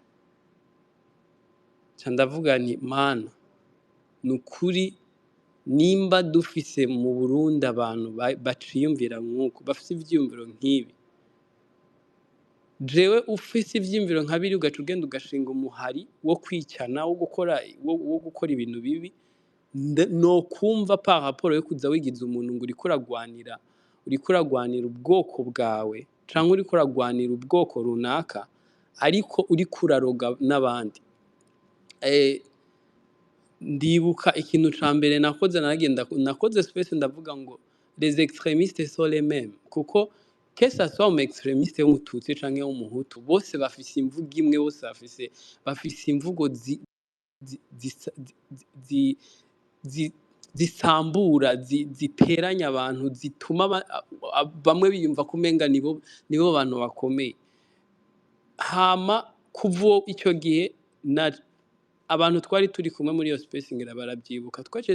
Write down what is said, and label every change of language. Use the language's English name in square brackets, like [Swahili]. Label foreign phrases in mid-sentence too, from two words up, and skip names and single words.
[Rundi] ndavuga nti mana nukuri nimba dufise mu Burundi abantu baciyumvira nk'uko bafise ivyumviro nk'ibi jewe ufise ivyumviro nk'abiri ugaca ugenda ugashinga umuhari wo kwicana wo gukora ibintu bibi no kumva [French] par rapport [Rundi] yo kuza wigiza umuntu ngo uriko uragwanira ubwoko bwawe canke uriko uragwanira ubwoko runaka ariko uriko uraroga n'abandi ndibuka ikintu ca mbere nakoze space ndavuga ngo [French] les extrémistes sont les mêmes [Rundi] kuko kesa [French] soit un extrémiste [Rundi] w'umututsi canke w'umuhutu bose bafise imvugo imwe bose bafise imvugo zisambura ziteranya abantu zituma bamwe biyumva kumenga nibo bantu bakomeye hama kuva icyo gihe abantu twari turi kumwe muri iyo space ngira barabyibuka twaciye